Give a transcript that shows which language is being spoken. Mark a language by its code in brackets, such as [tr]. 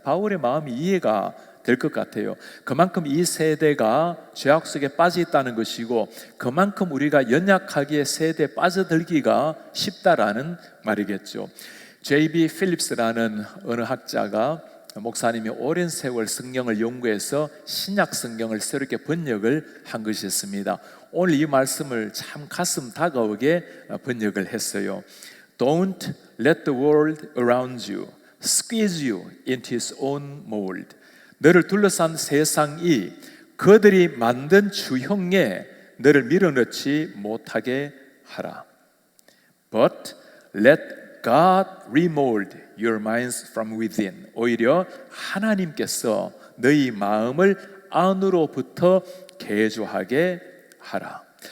[ko] 바울의 마음이 이해가 될 것 같아요. 그만큼 이 세대가 죄악 속에 빠져 있다는 것이고, 그만큼 우리가 연약하기에 세대에 빠져들기가 쉽다라는 말이겠죠. J.B. 필립스라는 어느 학자가, 목사님이 오랜 세월 성경을 연구해서 신약 성경을 새롭게 번역을 한 것이 있습니다. 오늘 이 말씀을 참 가슴 다가오게 번역을 했어요. [en] Don't let the world around you squeeze you into its own mold. [ko] 너를 둘러싼 세상이 그들이 만든 주형에 너를 밀어넣지 못하게 하라. [en] But let God remold your minds from within. [ko] 오히려 하나님께서 너희 마음을 안으로부터 개조하게 하라.